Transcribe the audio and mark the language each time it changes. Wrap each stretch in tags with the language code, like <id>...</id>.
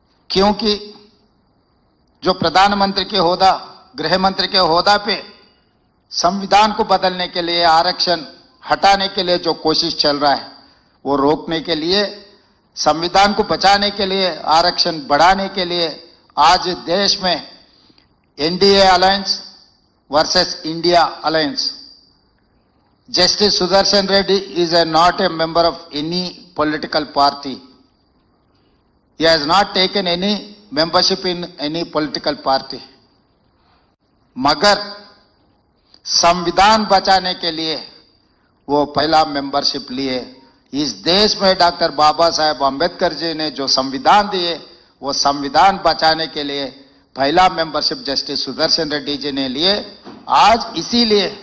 <hi>क्योंकि जो प्रधानमंत्री के होदा, गृह मंत्री के होदा पे संविधान को बदलने के लिए, आरक्षण हटाने के लिए जो कोशिश चल रहा है, वो रोकने के लिए, संविधान को बचाने के लिए, आरक्षण बढ़ाने के लिए आज देश में NDA alliance versus India alliance.</hi> <en>Justice Sudarshan Reddy is not a member of any political party. He has not taken any membership in any political party.</en> <hi>मगर संविधान बचाने के लिए वो पहला मेंबरशिप लिए. इस देश में डॉक्टर बाबा साहेब अंबेडकर जी ने जो संविधान दिए, वो संविधान बचाने के लिए पहला मेंबरशिप जस्टिस सुदर्शन रेड्डी जी ने लिए. आज इसीलिए</hi>